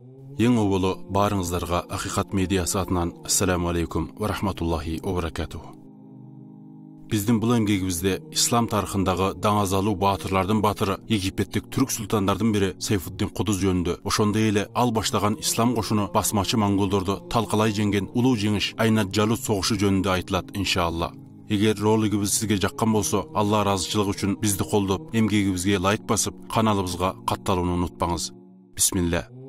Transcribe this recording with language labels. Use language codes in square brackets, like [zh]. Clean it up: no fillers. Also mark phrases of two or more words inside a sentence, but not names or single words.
[kk] Ең ұлы барыңыздарға Ақиқат медиасы атынан [ar] السلام عليكم ورحمة الله وبركاته. [kk] Біздің бұл емгегімізде ислам тарихындағы даңазалу батырлардың батыры Египеттік түрік сұлтандардың бірі Сайфуддин Қудус жөнінде, [ky] ошондай эле ал баштаган ислам кошуну басмачы монголдорду талкалай жеңген улуу жеңиш Айнат Жалут согушу жөнүндө айтылат иншалла. Эгер ролигибиз сизге жаккан болсо, Алла ыраазычылыгы үчүн бизди колдоп, эмгегибизге лайк басып, каналыбызга катталууну унутпаңыз. [ar] Бисмилла.